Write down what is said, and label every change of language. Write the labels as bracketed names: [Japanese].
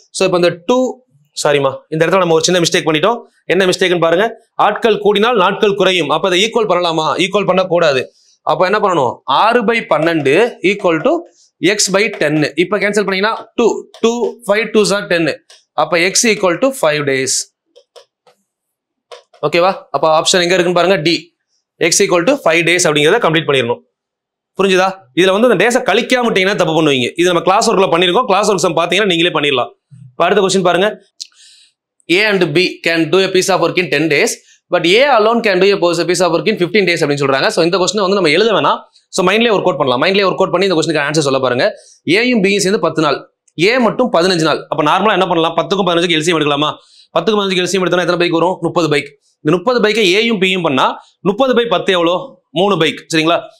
[Tamil] So இப்போ இந்த 2, சாரிமா, இந்த இடத்துல நம்ம ஒரு சின்ன மிஸ்டேக் பண்ணிட்டோம். என்ன மிஸ்டேக்னு பாருங்க. ஆட்கள் கூடினால் நாட்கள் குறையும். அப்ப அதை ஈக்குவல் பண்ணலாமா? ஈக்குவல் பண்ணக்கூடாது. அப்ப என்ன பண்ணணும்? 6/12 ஈக்குவல் டு x by 10. இப்போ கேன்சல் பண்ணீங்கன்னா 2 5 2s are 10. அப்ப [English] x equal to 5 days. [Tamil] ஓகேவா? அப்ப ஆப்ஷன் எங்க இருக்குன்னு பாருங்க, D. x equal to 5 days அப்படிங்கறத கம்ப்ளீட் பண்ணிரணும். புரிஞ்சுதா? இதுல வந்து அந்த டேஸை கழிக்காம விட்டீங்கன்னா தப்பு பண்ணுவீங்க. இது நம்ம கிளாஸ் ஒர்க்ல பண்ணிருக்கோம். கிளாஸ் ஒர்க் சம் பாத்தீங்கன்னா நீங்களே பண்ணிடலாம். அடுத்த क्वेश्चन பாருங்க. [English] A and B can do a piece of work in 10 days, but A alone can do a piece of work in 15 days [Tamil] அப்படின்னு சொல்றாங்க. சோ இந்த क्वेश्चन வந்து நம்ம எழுத வேணாம். சோ மைண்ட்லயே ஒர்க் அவுட் பண்ணலாம். மைண்ட்லயே ஒர்க் அவுட் பண்ணி இந்த क्वेश्चनக்கு ஆன்சர் சொல்ல பாருங்க. Aயும் Bயும் சேர்ந்து 10 நாள், A மட்டும் 15 நாள். அப்ப நார்மலா என்ன பண்ணலாம்? 10க்கும் 15க்கு எல்சிஎம் எடுக்கலாமா? 10க்கு 15க்கு எல்சிஎம் எடுத்தா எத்தனை பைக் வரும்? 30 பைக். இந்த 30 பைக்கை Aயும் Bயும் பண்ணா 30 பை 10 எவ்வளோ? 3 பைக். சரிங்களா?